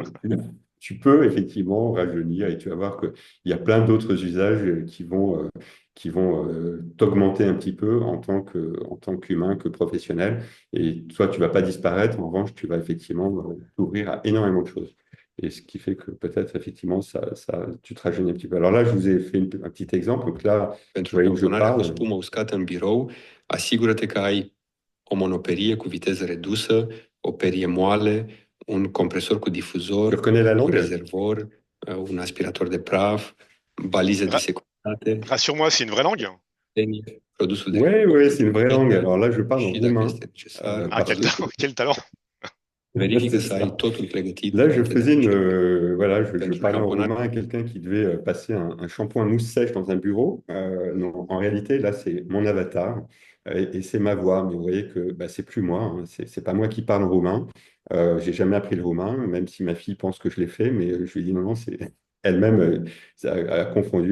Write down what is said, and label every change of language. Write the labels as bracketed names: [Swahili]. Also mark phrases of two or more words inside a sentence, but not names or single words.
[French] Tu peux effectivement rajeunir et tu vas voir qu'il y a plein d'autres usages qui vont t'augmenter un petit peu en tant qu'humain, que professionnel. Et toi, tu vas pas disparaître. En revanche, tu vas effectivement t'ouvrir à énormément de choses. Et ce qui fait que peut-être effectivement, tu te rajeunis un petit peu. Alors là, je vous ai fait un petit exemple. Donc là, vous [Romanian] Pentru [French] voyez que je [Romanian] tamponarea cu [French] parle. [Romanian] spumă uscată în birou, asigură-te că ai o monoperie cu viteză redusă, o perie moale, un compresor cu [French] Tu [Romanian] difuzor, [French] reconnais la [Romanian] un [French] langue? [Romanian] rezervor, un aspirator de praf, balize de [French] Ra- [Romanian] securitate, [French] Rassure-moi, c'est une vraie langue. [Romanian] produsul de [French] Oui, [Romanian] recomandare [French] oui, c'est une vraie langue. [Romanian] gratuită [French] Alors là, je parle en [Romanian] și, dacă [French] roumain [Romanian] este necesar, [French] Ah, parce quel, que quel talent. [Romanian] verifică [French] c'est [Romanian] să ai [French] ça. [Romanian] totul pregătit [French] Là, je [Romanian] înainte de a [French] faisais [Romanian] începe. [French] voilà, je [Romanian] Pentru [French] parlais en [Romanian] tamponare, [French] roumain à quelqu'un qui devait passer un shampoing mousse sèche dans un bureau. Non, en réalité, là, c'est mon avatar et c'est ma voix. Mais vous voyez que bah, c'est plus moi, hein, c'est pas moi qui parle roumain. J'ai jamais appris le roumain, même si ma fille pense que je l'ai fait, mais je lui ai dit non, non, c'est elle-même a confondu.